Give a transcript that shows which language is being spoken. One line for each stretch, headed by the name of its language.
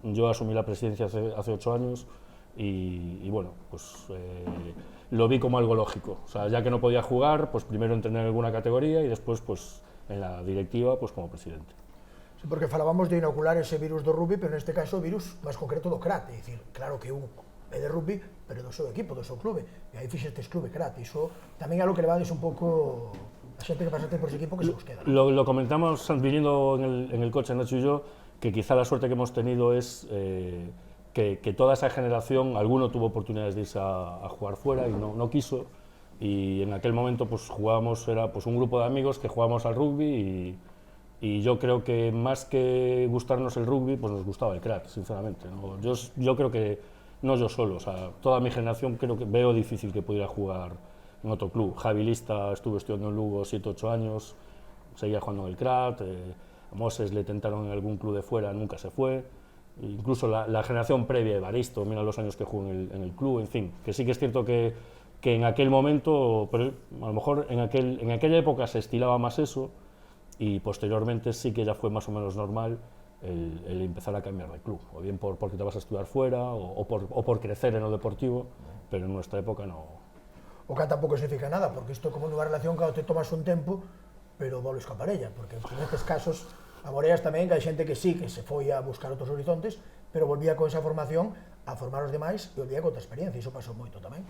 Spanish: Yo asumí la presidencia hace 8 años y bueno, pues lo vi como algo lógico. O sea, ya que no podía jugar, pues primero entrenar en alguna categoría y después pues en la directiva pues como presidente.
Galician: Sí, porque falábamos de inocular ese virus do rugby, pero neste caso o virus máis concreto do CRAT, é dicir, claro que é de rugby, pero do seu equipo, do seu clube, e aí fixestes clube CRAT, iso tamén é algo que levades un pouco a xente que pasaste por ese equipo que se vos queda.
Spanish: Lo comentamos viniendo en el coche, Nacho y yo, que quizá la suerte que hemos tenido es que toda esa generación, alguno tuvo oportunidades de irse a jugar fuera y no quiso, y en aquel momento pues jugábamos, era pues un grupo de amigos que jugábamos al rugby y yo creo que más que gustarnos el rugby, pues nos gustaba el crack, sinceramente, ¿no? Yo creo que, no yo solo, o sea, toda mi generación creo que veo difícil que pudiera jugar en otro club. Javi Lista estuvo estudiando en Lugo 7 u 8 años, seguía jugando en el crack, a Moses le tentaron en algún club de fuera, nunca se fue. Incluso la generación previa, Evaristo, mira los años que jugó en el club, en fin, que sí que es cierto que en aquel momento, pero a lo mejor en aquella época se estilaba más eso, y posteriormente sí que ya fue más o menos normal el empezar a cambiar de club, o bien porque te vas a estudiar fuera o por crecer en lo deportivo, pero en nuestra época no.
Galician: O que tampouco significa nada, porque isto como nunha relación cando te tomas un tempo, pero volves ca parella, porque en estes casos amoreas tamén que hai xente que sí, que se foi a buscar outros horizontes, pero volvía con esa formación a formar os demais e volvía con outra experiencia, iso pasou moito tamén.